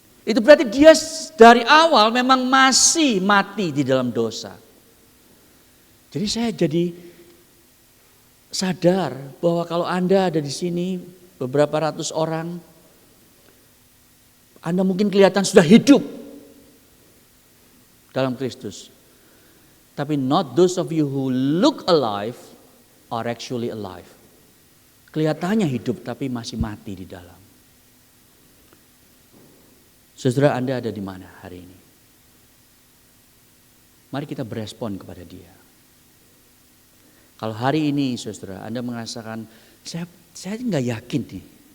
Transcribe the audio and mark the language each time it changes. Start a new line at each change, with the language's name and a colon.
Indonesian: Itu berarti dia dari awal memang masih mati di dalam dosa. Jadi saya jadi sadar bahwa kalau Anda ada di sini beberapa ratus orang, Anda mungkin kelihatan sudah hidup dalam Kristus. Tapi
English: not those of you who look alive are actually alive.
Indonesian: Kelihatannya hidup tapi masih mati di dalam. Saudara, Anda ada di mana hari ini? Mari kita berespon kepada Dia. Kalau hari ini saudara Anda merasakan saya nggak yakin nih.